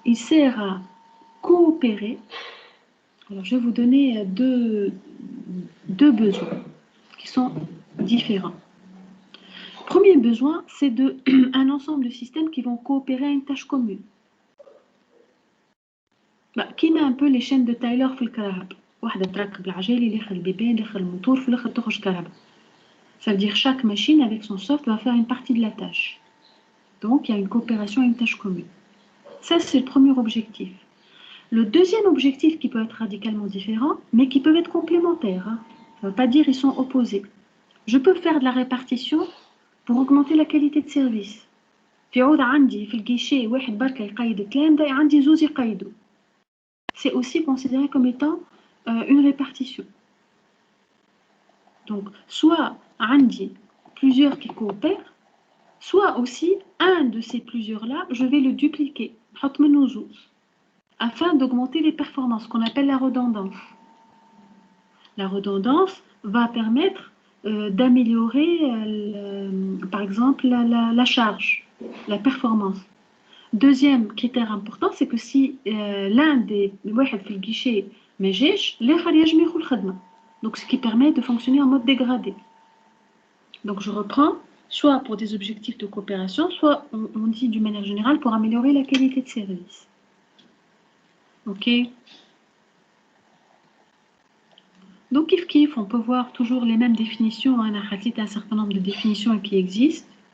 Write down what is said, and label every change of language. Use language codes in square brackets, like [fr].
[fr] Il sert à coopérer. Alors, je vais vous donner deux besoins qui sont différents. Premier besoin, c'est un ensemble de systèmes qui vont coopérer à une tâche commune. Qui met un peu les chaînes de Taylor [ar] في الكهرباء. واحدة تركب العجالة اللي يدخل البيبان اللي يدخل الموتور في الآخر تخرج كهرباء. [fr] Ça veut dire chaque machine avec son soft va faire une partie de la tâche. Donc il y a une coopération et une tâche commune. Ça c'est le premier objectif. Le deuxième objectif qui peut être radicalement différent, mais qui peuvent être complémentaires. Ça ne veut pas dire ils sont opposés. Je peux faire de la répartition pour augmenter la qualité de service. [ar] في عود عندي في الجيشي واحد بركة يقيد الكلام عندي زوز يقيدوا. [fr] C'est aussi considéré comme étant une répartition. Donc, soit [ar] عندي [fr] plusieurs qui coopèrent, soit aussi un de ces plusieurs-là, je vais le dupliquer, afin d'augmenter les performances, qu'on appelle la redondance. La redondance va permettre d'améliorer, par exemple, la charge, la performance. Deuxième critère important, c'est que si l'un des [ar] واحد في الجيشي ما جاش الآخر يجم ياخذ الخدمة. [fr] Donc ce qui permet de fonctionner en mode dégradé. Donc je reprends, soit pour des objectifs de coopération, soit on dit d'une manière générale pour améliorer la qualité de service. Ok. Donc kif, on peut voir toujours les mêmes définitions. On a un certain nombre de définitions qui existent.